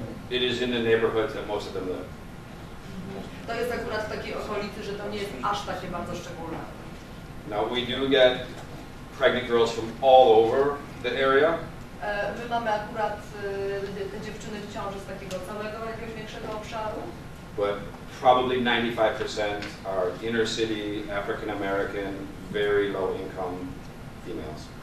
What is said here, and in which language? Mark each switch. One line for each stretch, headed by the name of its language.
English: It is in the neighborhood that most of them live.
Polish: To jest akurat w takiej okolicy, że to nie jest aż takie bardzo szczególne.
English: Now we do get pregnant girls from all over the area.
Polish: My mamy akurat te dziewczyny w ciąży z takiego całego jakiegoś większego obszaru.
English: But probably 95% are inner city, African American, very low income females.